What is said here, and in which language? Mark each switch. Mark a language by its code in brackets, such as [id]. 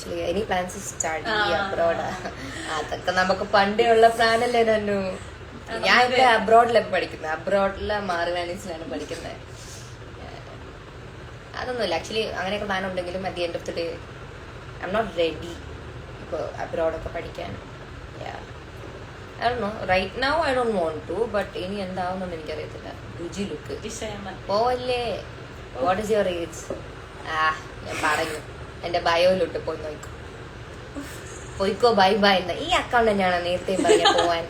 [en] Any plans study abroad? [ml] അതൊക്കെ നമുക്ക് പണ്ടേ ഉള്ള പ്ലാൻ അല്ലേ നന്നു. ഞാൻ ഇപ്പൊ അബ്രോഡിലാണ് പഠിക്കുന്നത്. അബ്രോഡിലെ മാർവാനീസിലാണ് പഠിക്കുന്നത്. അതൊന്നുമില്ല ആക്ച്വലി. അങ്ങനെയൊക്കെ പ്ലാൻ ഉണ്ടെങ്കിലും [en] at the end of the day I am not ready [ml] ഇപ്പൊ അബ്രോഡൊക്കെ പഠിക്കാൻ. [en] I don't know. Right now I don't want to, but [ml] ഇനി എന്താവുന്നൊന്നും എനിക്കറിയത്തില്ല. രുചി ലുക്ക് പോവല്ലേ. [en] What is your age? [ml] ഞാൻ പറഞ്ഞു എന്റെ ബയോയിലോട്ട് പോയി നോക്കും. പോയിക്കോ ബൈ ബൈ എന്ന്. ഈ അക്കൗണ്ട് തന്നെയാണ് നേരത്തെ പറഞ്ഞ പോവാൻ.